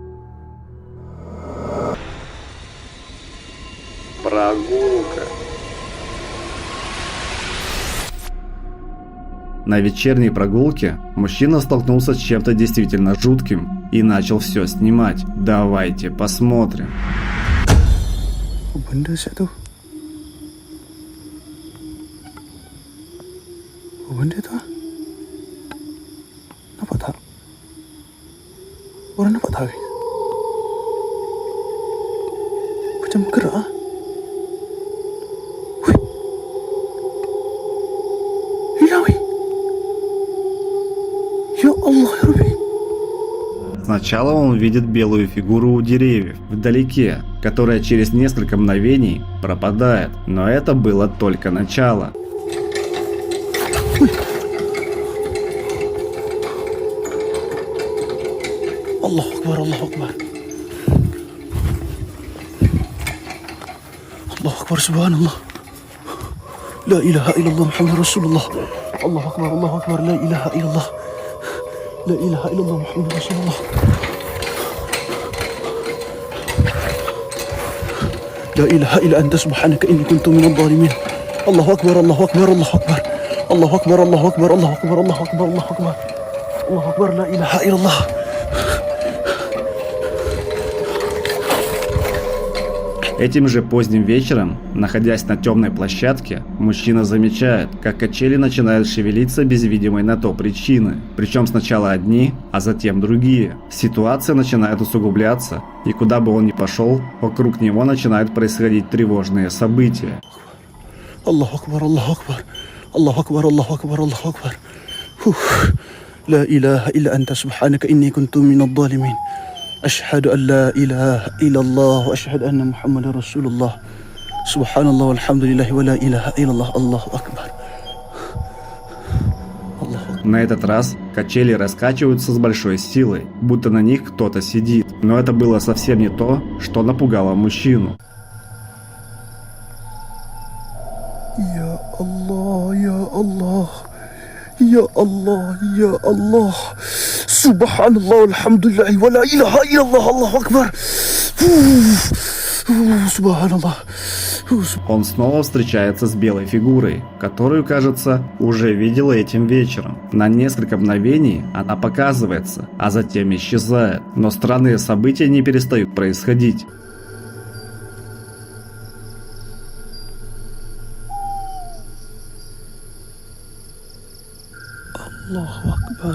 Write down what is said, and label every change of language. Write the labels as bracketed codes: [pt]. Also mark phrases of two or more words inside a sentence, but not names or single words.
[ru] Прогулка. На вечерней прогулке мужчина столкнулся с чем-то действительно жутким. и начал все снимать. Давайте посмотрим. [ms] Benda siap tu. Apa benda tu? Nampak tak? Orang nampak tak? Macam bergerak ah. Wih. Hilang wih. [ar] يا الله يا ربي. [ru] Сначала он видит белую фигуру у деревьев, вдалеке, которая через несколько мгновений пропадает. Но это было только начало. [ar] الله أكبر الله أكبر. الله أكبر سبحان الله. لا إله إلا الله محمد رسول الله. الله أكبر لا إله إلا الله. لا إله إلا الله محمد رسول الله لا إله إلا أنت سبحانك إني كنت من الظالمين. الله أكبر الله أكبر الله أكبر الله أكبر الله أكبر الله أكبر الله أكبر الله أكبر. الله أكبر لا إله إلا الله. [ru] Этим же поздним вечером, находясь на темной площадке, мужчина замечает, как качели начинают шевелиться без видимой на то причины. Причем сначала одни, а затем другие. Ситуация начинает усугубляться, и куда бы он ни пошел, вокруг него начинают происходить тревожные события. [ar] الله أكبر الله أكبر الله أكبر الله أكبر الله أكبر. لا إله إلا أنت سبحانك إني كنت من الظالمين أشهد أن لا إله إلا الله وأشهد أن محمد رسول الله سبحان الله والحمد لله ولا إله إلا الله الله أكبر. [ru] На этот раз качели раскачиваются с большой силой, будто на них кто-то сидит. Но это было совсем не то, что напугало мужчину. [ar] يا الله يا الله يا الله يا الله سبحان الله والحمد لله ولا إله إلا الله الله أكبر سبحان الله. [ru] Он снова встречается с белой фигурой, которую, кажется, уже видел этим вечером. На несколько мгновений она показывается, а затем исчезает. Но странные события не перестают происходить. [ar] الله أكبر.